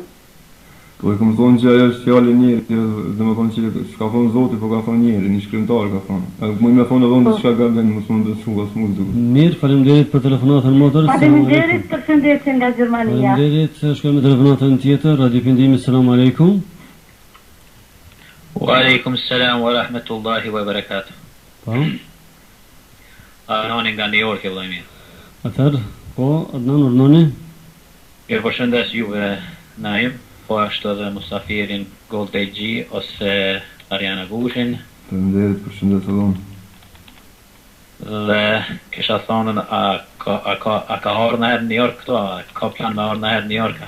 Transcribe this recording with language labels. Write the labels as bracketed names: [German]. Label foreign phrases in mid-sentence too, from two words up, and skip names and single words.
[Albanian] Po e këmë thonë që ajo është fjallë njëri, dhe më thonë që s'ka thonë Zoti, po ka thonë njëri, një shkrimtar ka thonë. Më me thonë edhe unë që ka gabën, mos më besu, as mu zduket. Mirë, faleminderit për telefonatën motër. Faleminderit, përshëndetje nga Gjermania. Faleminderit, shkojmë me telefonatën tjetër, Radio Pendimi, [Arabic] سلام عليكم. وعليكم السلام ورحمة الله وبركاته. [Albanian] Po. Adnani nga New York, vëllai. Atëherë, po, Adnan urnoni. Ju përshëndes juve Naim, po ashtu edhe Mustafirin Gold G ose Ariana Gushin. Përndet, përshëndet edhe unë. Dhe kisha thonë, a ka harë në herë New York këto, a ka plan me harë në herë New York?